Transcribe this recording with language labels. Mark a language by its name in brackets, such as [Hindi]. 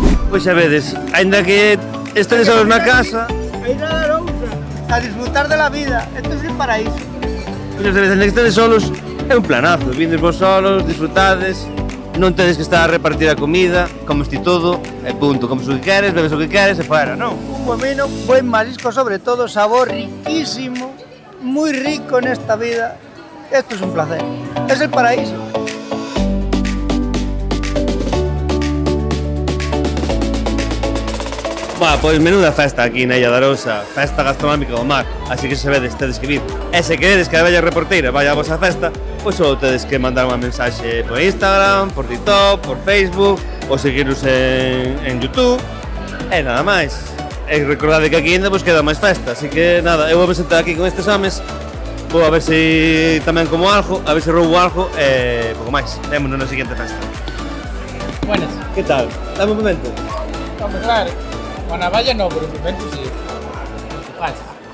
[Galician] Pois xa vedes, aínda que estedes solos na casa, [Spanish] a disfrutar de la vida, esto es el paraíso. [Galician] pois xa vedes, aínda que estedes solos, é un planazo, vindes vos solos, disfrutades, non tedes que estar a repartir a comida, comes ti todo, e punto, comes o que queres, bebes o que queres, e fuera, non? [Spanish] Un buen vino, buen marisco sobre todo, sabor riquísimo, muy rico en esta vida. Esto es un placer, es el paraíso. [Galician] Bueno, pois menuda festa aquí na Illa de Arousa, festa gastronómica do mar, así que se vedes, tedes que vir. E se queredes que a bella reporteira vaya a vosa festa, pois só tedes que mandar unha mensaxe por Instagram, por TikTok, por Facebook, ou seguirnos en YouTube, e nada máis. E recordade que aquí ainda vos queda máis festa, así que nada, eu vou me sentar aquí con estes homes, vou a ver se tamén como algo, a ver se roubo algo, e pouco máis. Vémonos na seguinte festa. [Spanish] Buenas. Que tal? Dame un momento. Vamos, claro. Con la valla no, pero un momento sí. ¿Qué pasa?